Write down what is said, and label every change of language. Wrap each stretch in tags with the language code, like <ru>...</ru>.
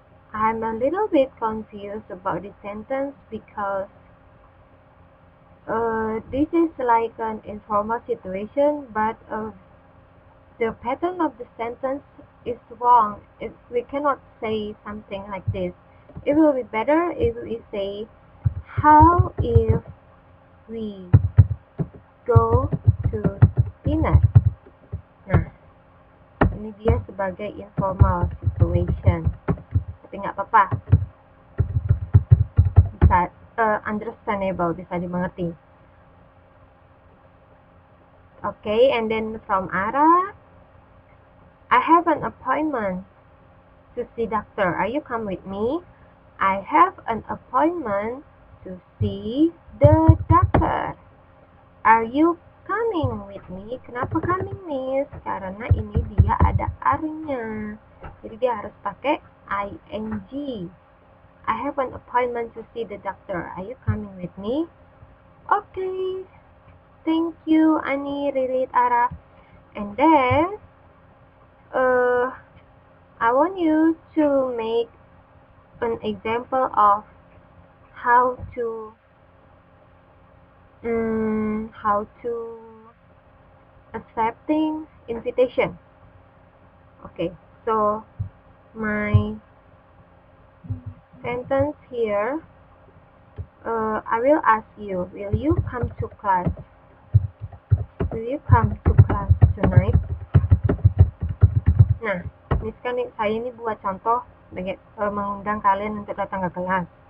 <en>I'm a little bit confused about this sentence because this is like an informal situation, but the pattern of the sentence is wrong. We cannot say something like this. It will be better if we say, how if we go to dinner?</en> <id>Nah, ini dia sebagai</id> <en>informal situation.</en> <id>Tapi nggak apa-apa. Bisa understandable, bisa dimengerti.</id> <en>Okay, and then from Ara, I have an appointment to see doctor. Are you come with me? I have an appointment to see the doctor. Are you coming with me?</en> <id>Kenapa coming, Miss? Karena ini dia ada are-nya. Jadi dia harus pakai ing.</id> <en>I have an appointment to see the doctor. Are you coming with me? Okay. Thank you, Ani, Ririt, Ara. And then, I want you to make an example of how to accepting invitation. Okay, so my sentence here, I will ask you, will you come to class? Will you come to class tonight?</en> <id>Nah, saya ini buat contoh mengundang kalian untuk datang ke kelas.</id>